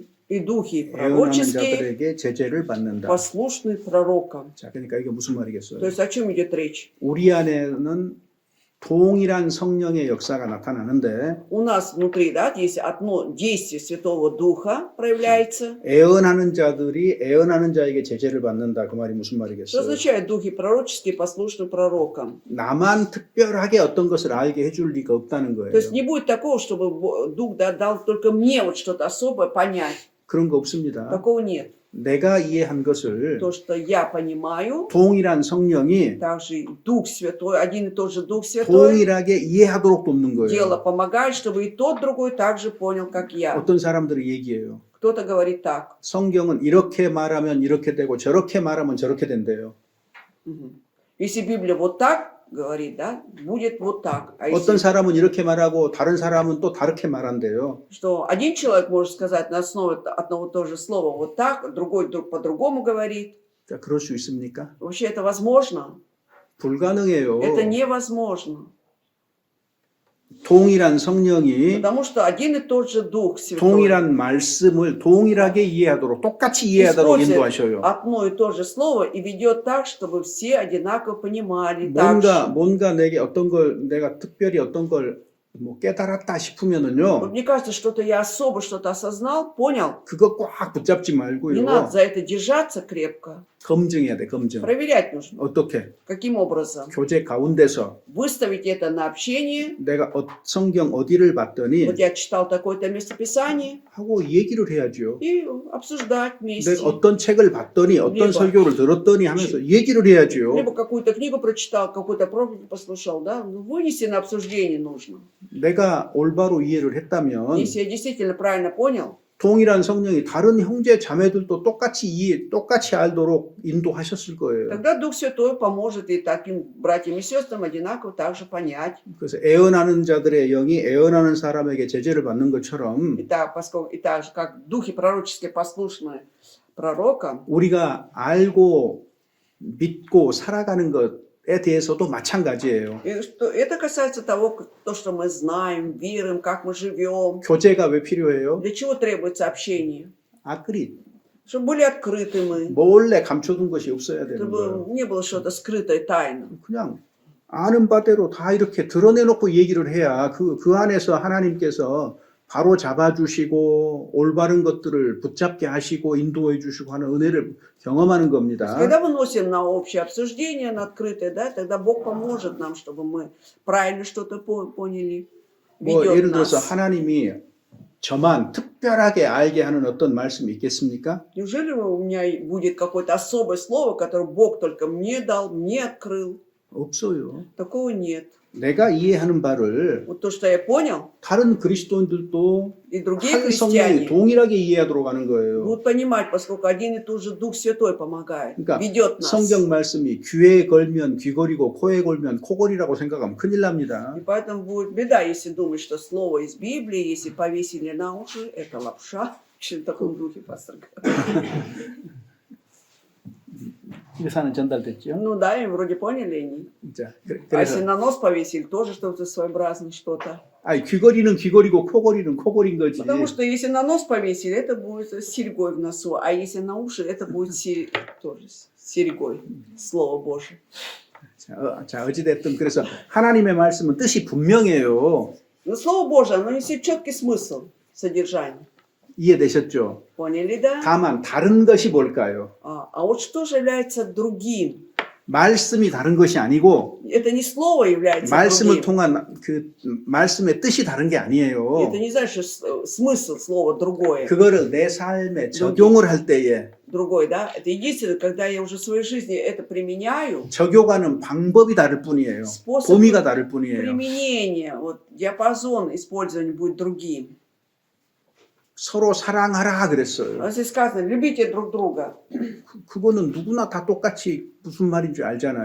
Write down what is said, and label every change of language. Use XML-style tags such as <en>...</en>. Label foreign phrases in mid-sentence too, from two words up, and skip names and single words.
<ru>И духи</ru> <ko>애언하는</ko> <ru>пророческие</ru> <ko>자들에게 제재를 받는다.</ko> <ru>послушны пророкам.</ru> <ko>자, 그러니까 이게 무슨 말이겠어요?</ko> <ru>То есть о чем идет речь?</ru> <ko>우리 안에는 동일한 성령의 역사가 나타나는데</ko> <ru>У нас внутри, да, есть одно действие Святого Духа проявляется.</ru> <ko>애언하는 자들이 애언하는 자에게 제재를 받는다. 그 말이 무슨</ko> <ru>Что</ru> <ko>말이겠어요?</ko> <ru>означает духи пророческие послушны пророкам?</ru> <ko>나만 특별하게 어떤 것을 알게 해줄 리가 없다는 거예요.</ko> <ru>То есть не будет такого, чтобы Дух дал только мне вот что-то особое понять.</ru> <ko>그런 거 없습니다.</ko> <ru>Такого нет.</ru> <ko>내가 이해한 것을</ko> <ru>То, что я понимаю,</ru> <ko>동일한 성령이</ko> <ru>также Дух Святой, один и тот же Дух Святой,</ru> <ko>동일하게 이해하도록 돕는 거예요.</ko> <ru>дело помогает, чтобы и тот другой также понял, как я.</ru> <ko>어떤 사람들이 얘기해요.</ko> <ru>Кто-то говорит так.</ru> <ko>성경은 이렇게 말하면 이렇게 되고 저렇게 말하면 저렇게 된대요. Мгм.</ko> <ru>Если Библия вот так говорит, да, будет вот так. А</ru> <ko>어떤</ko> <ru>если,</ru> <ko>사람은 이렇게 말하고 다른 사람은 또 다르게 말한대요.</ko> <ru>что один человек может сказать на основе одного и того же слова вот так, другой по-другому говорит.</ru> <ko>자, 그럴 수 있습니까?</ko> <ru>Вообще это возможно?</ru> <ko>불가능해요.</ko> <ru>Это невозможно.</ru> <ko>동일한 성령이</ko> <ru>Потому что один и тот же Дух Святой</ru> <ko>동일한 말씀을 동일하게 이해하도록 똑같이 이해하도록</ko> <ru>использует</ru> <ko>인도하셔요.</ko> <ru>одно и то же слово и ведет так, чтобы все одинаково понимали. Так же.</ru> <ko>뭔가 내게 어떤 걸 내가 특별히 어떤 걸 뭐 깨달았다</ko> <ru>Вот</ru> <ko>싶으면은요.</ko> <ru>мне кажется, что-то я особо что-то осознал, понял.</ru> <ko>그거 꽉 붙잡지</ko> <ru>Не</ru> <ko>말고요.</ko> <ru>надо за это держаться крепко.</ru> <ko>검증해야 돼, 검증.</ko> <ru>Проверять нужно.</ru> <ko>어떻게?</ko> <ru>Каким образом?</ru> <ko>교제 가운데서</ko> <ru>Выставить это на общение.</ru> <ko>내가 성경 어디를 봤더니</ko> <ru>Вот я читал такое-то местописание.</ru> <ko>하고 얘기를 해야죠.</ko> <ru>И обсуждать вместе.</ru> <ko>내가 어떤 책을 봤더니 어떤</ko> <ru>Либо-</ru> <ko>설교를 들었더니 하면서 얘기를 해야죠.</ko> <ru>Либо какую-то книгу прочитал, какую-то проповедь послушал, да? Ну, вынести на обсуждение нужно.</ru> <ko>내가 올바로 이해를 했다면</ko> <ru>Если я действительно правильно понял,</ru> <ko>동일한 성령이 다른 형제 자매들도 똑같이 알도록 인도하셨을 거예요.</ko> <ru>тогда Дух Святой поможет и таким братьям и сестрам одинаково также понять.</ru> <ko>그래서 애언하는 자들의 영이 애언하는 사람에게 제재를 받는 것처럼</ko> <ru>И так же, как духи пророческие послушные пророкам,</ru> <ko>우리가 알고 믿고 살아가는 것에 대해서도 마찬가지예요.</ko> <ru>и что это касается того, то, что мы знаем, верим, как мы живем.</ru> <ko>교제가 왜 필요해요?</ko> <ru>Для чего требуется общение? 아그릿. Чтобы были открыты мы,</ru> <ko>몰래 감춰둔 것이 없어야 되는 거예요.</ko> <ru>чтобы не было что-то скрытое, тайно.</ru> <ko>그냥 아는 바대로 다 이렇게 드러내놓고 얘기를 해야 그 안에서 하나님께서 바로 잡아주시고 올바른 것들을 붙잡게 하시고 인도해 주시고 하는 은혜를 경험하는 겁니다.</ko> <ru>Когда выносим на общее обсуждение, на открытое, да, тогда Бог поможет нам, чтобы мы правильно что-то поняли.</ru> <ko>뭐</ko> <ru>ведет</ru> <ko>예를 들어서</ko> <ru>нас.</ru> <ko>하나님이 저만 특별하게 알게 하는 어떤 말씀이 있겠습니까?</ko> <ru>Неужели у меня будет какое-то особое слово, которое Бог только мне дал, мне открыл?</ru> <ko>없어요.</ko> <ru>Такого нет.</ru> <ko>내가 이해하는 바를</ko> <ru>Вот то, что я понял,</ru> <ko>다른 그리스도인들도</ko> <ru>и другие</ru> <ko>한 성령이</ko> <ru>христиане</ru> <ko>동일하게 이해하도록 하는 거예요.</ko> <ru>будут понимать, поскольку один и тот же Дух Святой помогает,</ru> <ko>그러니까</ko> <ru>ведет нас.</ru> <ko>성경 말씀이 귀에 걸면 귀걸이고 코에 걸면 코걸이라고 생각하면 큰일 납니다.</ko> <ru>И поэтому будет беда, если думать, что слово из Библии, если повесили на уши, это лапша. В таком духе, пастор.</ru> <ko>유사는 전달됐죠.</ko> <ru>Ну да, и вроде поняли они.</ru> <ko>자,</ko> <ru>А если</ru> <ko>그래서</ko> <ru>на нос повесили, тоже что-то своеобразное что-то.</ru> <ko>아니 귀걸이는 귀걸이고 코걸이는 코걸인 거지.</ko> <ru>Потому что если на нос повесили, это будет с серьгой в носу, а если на уши, это будет тоже с серьгой. Слово Божие.</ru> <ko>자, 어찌됐든 그래서 하나님의 말씀은 뜻이 분명해요.</ko> <ru>Но Слово Божие, оно несет четкий смысл, содержание.</ru> <ko>이해되셨죠?</ko> <ru>Поняли, да?</ru> <ko>다만 다른 것이 뭘까요?</ko> <ru>А вот что же является другим?</ru> <ko>말씀이 다른 것이 아니고</ko> <ru>Это не слово является</ru> <ko>말씀을</ko> <ru>другим.</ru> <ko>통한 그 말씀의 뜻이 다른 게 아니에요.</ko> <ru>Это не значит, что смысл слова другое.</ru> <ko>그거를 내 삶에 적용을 할 때에</ko> <ru>Другой, да? Это единственное, когда я уже в своей жизни это применяю,</ru> <ko>적용하는 방법이 다를 뿐이에요.</ko> <ru>способ</ru> <ko>범위가 다를 뿐이에요.</ko> <ru>применения, вот, диапазон использования будет другим.</ru> <ko>서로 사랑하라 그랬어요.</ko> <ru>А здесь сказано, любите друг друга.</ru> <ko>그거는 누구나 다 똑같이 무슨 말인지 알잖아요.</ko>